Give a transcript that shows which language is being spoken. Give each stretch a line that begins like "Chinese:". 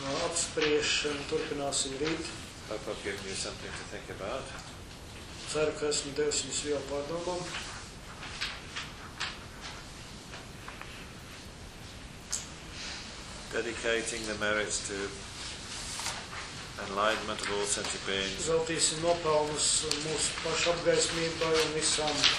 Latvian: Apspriež un turpināsim rīt.
English: Hope I've given you something to think about.
Latvian: Ceru, ka esmu devis jums vielu pārdomām.
English: Dedicating the merits to enlightenment of all sentient beings.
Latvian: Zeltīsim nopelnus mūsu pašu apgaismībai un visām